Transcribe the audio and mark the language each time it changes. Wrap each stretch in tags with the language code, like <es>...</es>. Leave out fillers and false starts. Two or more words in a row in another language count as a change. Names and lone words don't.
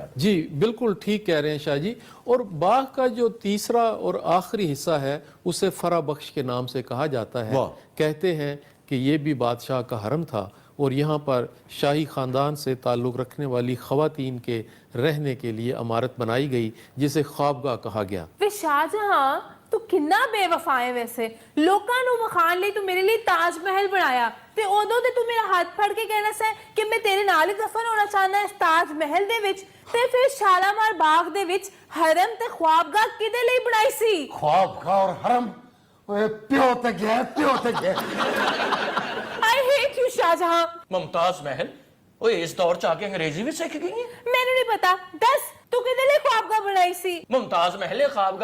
<ur>جی بالکل ٹھیک کہہ رہے ہیں شاہ جی. اور باغ کا جو تیسرا اور آخری حصہ ہے اسے فرا بخش کے نام سے کہا جاتا ہے. کہتے ہیں کہ یہ بھی بادشاہ کا حرم تھا اور یہاں پر شاہی خاندان سے تعلق رکھنے والی خواتین کے رہنے کے لیے عمارت بنائی گئی جسے خوابگاہ کہا گیا.</ur> <pa>شاہ جہاں تو کنا بے وفا ہے ویسے. لوکاں نو مخان لئی تو میرے لیے تاج محل بنایا تے اودوں تے تو میرا ہاتھ پھڑ کے کہنا سا کہ میں تیرے نال ہی دفن ہونا چاہنا اس تاج محل دے وچ تے پھر شالامار باغ دے وچ حرم تے خوابگاہ کدے لئی بنائی سی؟ خوابگاہ اور حرم پیو تے گیا پیو تے گیا.</pa> <en>I hate you شاہ جہاں.</en> <pa>ممتاز محل اوے اس دور چ آ کے انگریزی بھی سیکھ گئی ہیں. مینوں نہیں پتا. دس تو کدے لئی خوابگاہ بنائی سی؟ ممتاز محل خوابگاہ</pa>